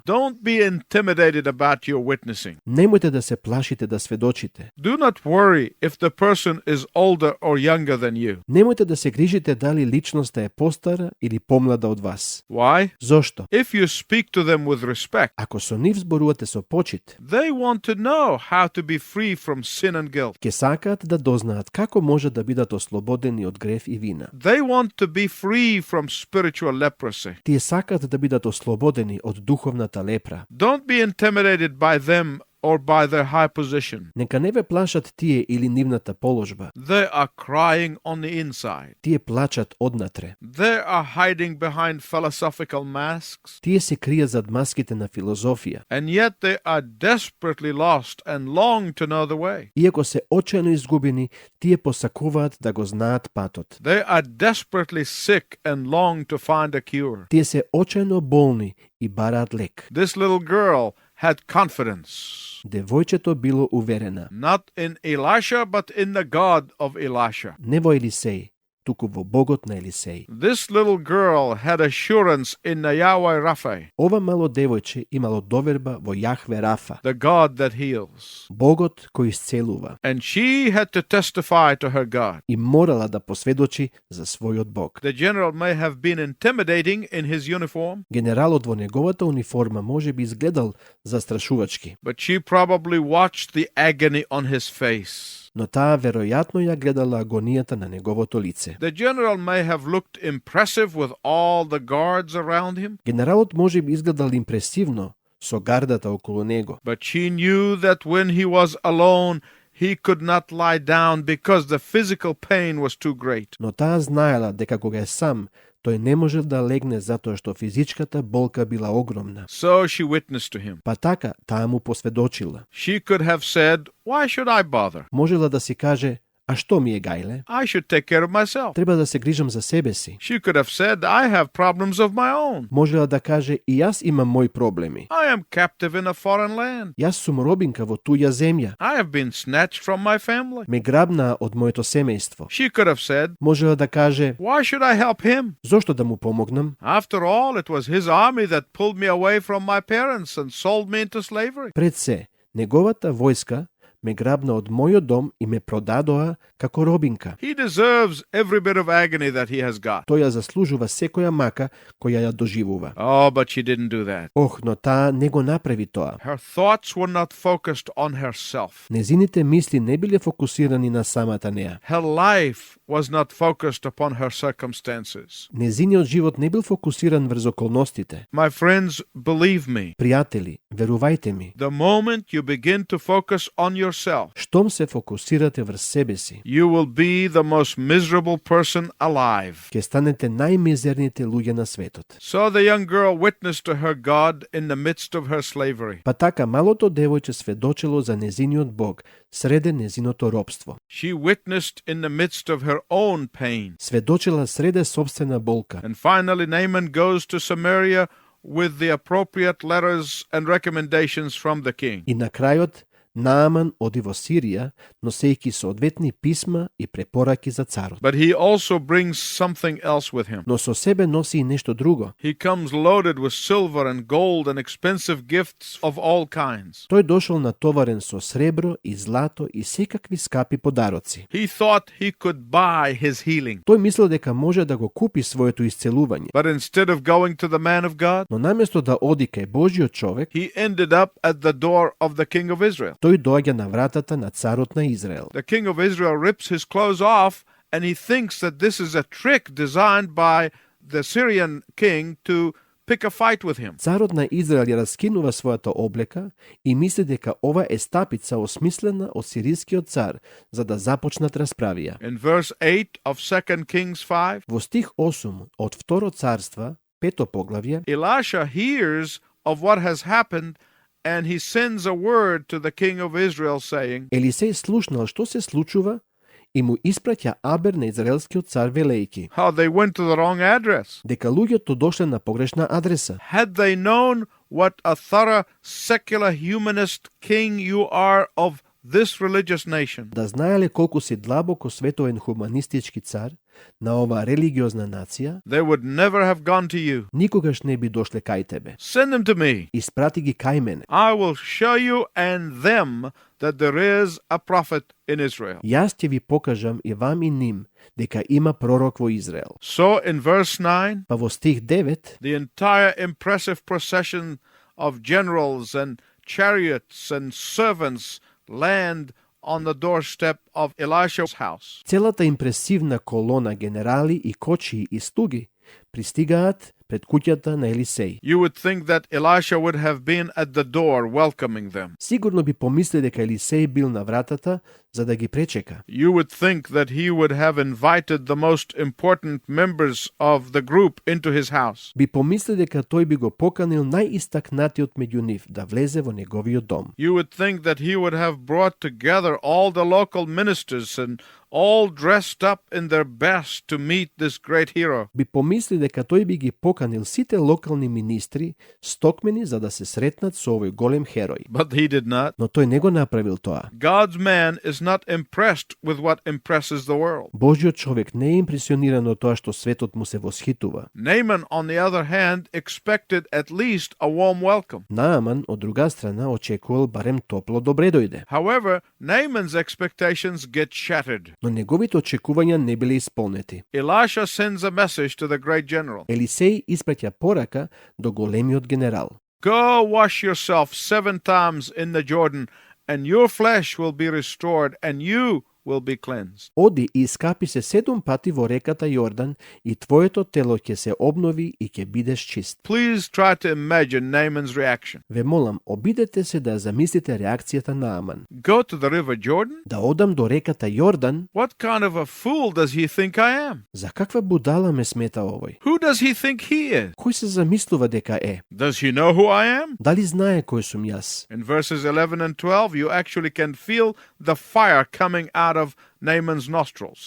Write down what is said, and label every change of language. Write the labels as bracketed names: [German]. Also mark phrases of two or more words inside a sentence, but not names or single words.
[English] Don't be intimidated about your witnessing. [Macedonian] Немојте да се плашите да сведочите. [English] Do not worry if the person is older or younger than you. [Macedonian] Немојте да се грижите дали личноста е постара или помлада од вас. [English] Why? [Macedonian] Зошто? [English] If you speak to them with respect, [Macedonian] Ако со нив зборувате со почит, [English] they want to know how to be free from sin and guilt. [Macedonian] ќе сакаат да дознаат како може да бидат ослободени од грев и вина. [English] They want to be free from spiritual leprosy. [Macedonian] Тие сакаат да бидат ослободени од духовната лепра. [English] Don't be intimidated by them or by their high position. [Macedonian] Нека не ве плашат тие или нивната положба. [English] They are crying on the inside. [Macedonian] Тие плачат однатре. [English] They are hiding behind philosophical masks. [Macedonian] Тие се кријат зад маските на филозофија. [English] And yet they are desperately lost and long to know the way. [Macedonian] Иако се очајно изгубени, тие посакуваат да го знаат патот. [English] They are desperately sick and long to find a cure. [Macedonian] Тие се очајно болни и бараат лек. [English] This little girl had confidence, [Macedonian] Девојчето било уверена, [English] not in Elisha, but in the God of Elisha. [Macedonian] не во Елисеј, туку во Богот на Елисеј. [English] This little girl had assurance in the Yahweh Rapha, [Macedonian] Ова мало девојче имало доверба во Јахве Рафа, [English] the God that heals. [Macedonian] Богот кој исцелува, [English] And she had to testify to her God. [Macedonian] и морала да посведочи за својот Бог. [English] The general may have been intimidating in his uniform, [Macedonian] Генералот во неговата униформа може би изгледал застрашувачки, [English] but she probably watched the agony on his face. [Macedonian] но таа веројатно ја гледала агонијата на неговото лице. [English] The general may have looked impressive with all the guards around him, [Macedonian] Генералот може би изгледал импресивно со гардата околу него, [English] but she knew that when he was alone, he could not lie down because the physical pain was too great. [Macedonian] Но таа знаела дека кога е сам, тој не можел да легне затоа што физичката болка била огромна. [English] So she witnessed to him. [Macedonian] Па така, таа му посведочила. [English] She could have said, "Why should I bother? [Macedonian] Можела да си каже, а што ми е гајле? [English] I should take care of myself." [Macedonian] Треба да се грижам за себе си. [English] She could have said, "I have problems of my own. [Macedonian] Можела да каже, и јас имам мои проблеми. [English] I am captive in a foreign land. [Macedonian] Јас сум робинка во туја земја. [English] I have been snatched from my family." [Macedonian] Ме грабнаа од моето семејство. [English] She could have said, [Macedonian] Можела да каже, [English] "Why should I help him? [Macedonian] зошто да му помогнам? [English] After all, it was his army that pulled me away from my parents and sold me into slavery." [Macedonian] Пред се, неговата војска ме грабна од мојот дом и ме продадоа како робинка. [English] He deserves every bit of agony that he has got. [Macedonian] Тој ја заслужува секоја мака која ја доживува. [English] Oh, but she didn't do that. [Macedonian] Ох, но таа не го направи тоа. [English] Her thoughts were not focused on herself. [Macedonian] Незините мисли не биле фокусирани на самата неа. [English] Her life was not focused upon her circumstances. [Macedonian] Незиниот живот не бил фокусиран врз околностите. [English] My friends, believe me, [Macedonian] Пријатели, верувајте ми, [English] the moment you begin to focus on yourself, [Macedonian] штом се фокусирате врз себе си, [English] you will be the most miserable person alive. [Macedonian] ќе станете најмизерните луѓе на светот. [English] So the young girl witnessed to her God in the midst of her slavery. [Macedonian] Па така малото девојче сведочело за незиниот Бог среде незиното робство. [English] She witnessed in the midst of her own pain. [Macedonian] Сведочела среде собствена болка. [English] And finally, Naaman goes to Samaria with the appropriate letters and recommendations from the king. [Macedonian] И на крајот Нааман оди во Сирија, носејќи соодветни писма и препораки за царот. [English] But he also brings something else with him. [Macedonian] Но со себе носи и нешто друго. [English] He comes loaded with silver and gold and expensive gifts of all kinds. [Macedonian] Тој дошол натоварен со сребро и злато и секакви скапи подароци. [English] He thought he could buy his healing. [Macedonian] Тој мислел дека може да го купи своето исцелување. [English] But instead of going to the man of God, [Macedonian] Но наместо да оди кај Божиот човек, [English] he ended up at the door of the king of Israel. [Macedonian] тој доаѓа на вратата на царот на Израел. [English] The king of Israel rips his clothes off and he thinks that this is a trick designed by the Syrian king to pick a fight with him. [Macedonian] Царот на Израел ја раскинува својата облека и мисли дека ова е стапица осмислена од сирискиот цар за да започнат расправија. [English] In verse 8 of 2 Kings 5, [Macedonian] Во стих 8 од Второ царство, 5 поглавје, [English] Elisha hears of what has happened and he sends a word to the king of Israel saying, [Macedonian] Елисеј слушнал што се случува и му испраќа абер на израелскиот цар велејќи, [English] how they went to the wrong address. [Macedonian] дека луѓето дошле на погрешна адреса. [English] Had they known what a thorough secular humanist king you are of this religious nation, [Macedonian] Да знаеле колку си длабоко светоен хуманистички цар на оваа религиозна нација, [English] they would never have gone to you. [Macedonian] никогаш не би дошле кај тебе. [English] Send them to me. [Macedonian] Испрати ги кај мене. [English] I will show you and them that there is a prophet in Israel. [Macedonian] Јас ќе ви покажам и вам и ним дека има пророк во Израел. [English] So in verse 9, [Macedonian] Па во стих 9, [English] the entire impressive procession of generals and chariots and servants land on the doorstep of Elisha's house. [Macedonian] целата импресивна колона генерали и кочии и слуги пристигаат пред куќата на Елисеј. [English] You would think that Elisha would have been at the door welcoming them. [Macedonian] Сигурно би помисли дека Елисеј бил на вратата за да ги пречека. [English] You would think that he would have invited the most important members of the group into his house. [Macedonian] Би помисли дека тој би го поканил најистакнатиот меѓу нив да влезе во неговиот дом. [English] You would think that he would have brought together all the local ministers and all dressed up in their best to meet this great hero. [Macedonian] Би помисли дека тој би ги поканил сите локални министри стокмени за да се сретнат со овој голем херој. [English] But he did not. [Macedonian] Но тој не го направил тоа. [English] God's man is not impressed with what impresses the world. [Macedonian] Божјиот човек не е импресиониран од тоа што светот му се восхитува. [English] Naaman, on the other hand, expected at least a warm welcome. [Macedonian] Нааман, од друга страна, очекувал барем топло добре дојде. [English] However, Naaman's expectations get shattered. [Macedonian] Но неговите очекувања не биле исполнети. [English] Elisha sends a message to the great general. [Macedonian] Елисеј испраќа порака до големиот генерал. [English] Go wash yourself 7 times in the Jordan, and your flesh will be restored, and you will be cleansed. [Macedonian] Оди и искапи се 7 пати во реката Јордан и твоето тело ќе се обнови и ќе бидеш чист. [English] Please try to imagine Naaman's reaction. [Macedonian] Ве молам, обидете се да замислите реакцијата на Аман. [English] Go to the river Jordan? [Macedonian] Да одам до реката Јордан, [English] What kind of a fool does he think I am? [Macedonian] за каква будала ме смета овој? [English] Who does he think he is? [Macedonian] Кој се замислува дека е? [English] Does he know who I am? [Macedonian] Дали знае кој сум јас? [English] In verses 11 and 12, you actually can feel the fire coming out of Naaman's nostrils.